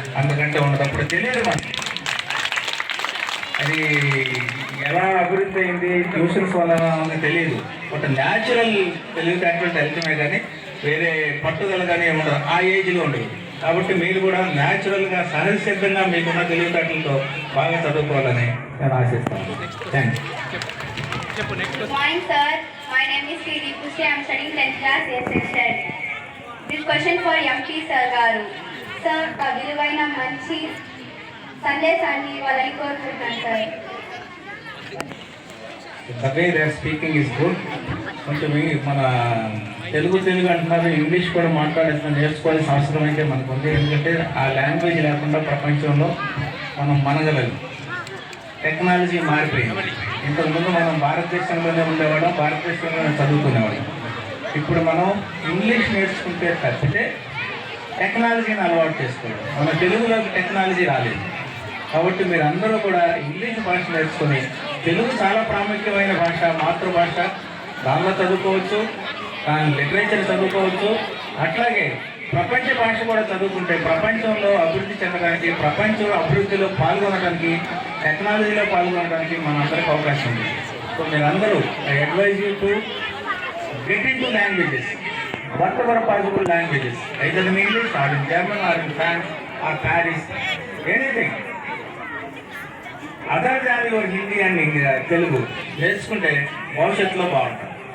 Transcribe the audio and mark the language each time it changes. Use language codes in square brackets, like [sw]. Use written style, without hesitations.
[te] అందుకంటే ఉన్నప్పుడు తెలియదు మనకి అది ఎలా అభివృద్ధి అయింది, ట్యూషన్స్ వల్ల తెలియదు. బట్ న్యాచురల్ తెలివితేటలు వెళ్తమే కానీ వేరే పట్టుదల కానీ ఉండదు, ఆ ఏజ్లో ఉండదు. కాబట్టి మీరు కూడా న్యాచురల్గా సహజ సిద్ధంగా మీకున్న తెలివితేటలతో బాగా చదువుకోవాలని నేను ఆశిస్తాను. [en] Thank you. Good morning, sir. My name is Sri Deepushi. I am studying 10th class A section. This question for MP sir garu. [te] Sir ఆ విలువైన మంచి సందేశాన్ని ఇవ్వాలని కోరుకుంటున్నాను sir. [en] The way they are speaking is good. [te] కొంచెం మన తెలుగు అంటున్నారు, English కూడా నేర్చుకోవాల్సిన అవసరం అయితే మనకు ఉంది. ఎందుకంటే ఆ లాంగ్వేజ్ లేకుండా ప్రపంచంలో మనం మనగలం. టెక్నాలజీ మారిపోయింది. ఇంతకుముందు మనం భారతదేశంలోనే ఉండేవాళ్ళం, భారతదేశంలోనే చదువుకునేవాళ్ళం. ఇప్పుడు మనం ఇంగ్లీష్ నేర్చుకుంటే తప్పితే టెక్నాలజీని అలవాటు చేసుకోవాలి. మన తెలుగులోకి టెక్నాలజీ రాలేదు. కాబట్టి మీరు అందరూ కూడా ఇంగ్లీష్ భాష నేర్చుకొని, తెలుగు చాలా ప్రాముఖ్యమైన భాష, మాతృభాష, దానిలో చదువుకోవచ్చు, దాని లిటరేచర్ చదువుకోవచ్చు. అట్లాగే ప్రపంచ భాష కూడా చదువుకుంటే ప్రపంచంలో అభివృద్ధి చెందడానికి, ప్రపంచంలో అభివృద్ధిలో పాల్గొనడానికి, టెక్నాలజీలో పాల్గొనడానికి మనందరికీ అవకాశం ఉంది. [en] so [te] మీరందరూ [en] I advise you to get into languages, whatever possible languages, either in English or in German or in France or Paris, anything. Other than your Hindi and Telugu [te] నేర్చుకుంటే భవిష్యత్తులో బాగుంటుంది.